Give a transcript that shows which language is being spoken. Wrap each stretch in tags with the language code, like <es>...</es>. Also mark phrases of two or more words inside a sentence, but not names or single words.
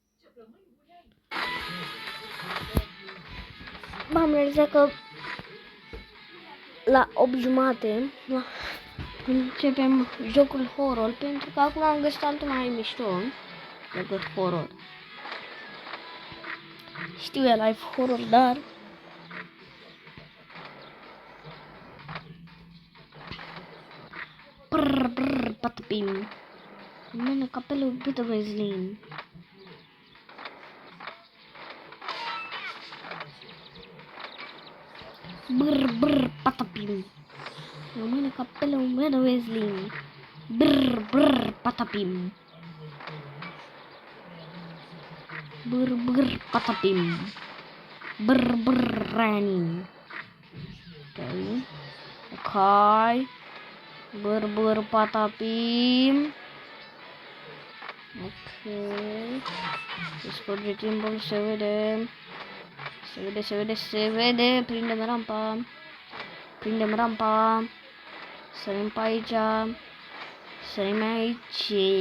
<ro>M-am realizat că la 8:30 începem jocul horror, pentru că acum am găsit altul mai mișto decât horror. Știu, e</ro> <en>live horror,</en> <ro>dar brr, patapim. Mână capelul Peter Wesley. Brr, patapim. Mână capelul Peter Wesley. Brr, patapim. Brr, patapim. Brr, rani. Ok. Brr, patapim. Ok. Se scurge timpul, se vede. Se vede. Prindem rampa. Sărim pe aici. Sărim aici.</ro>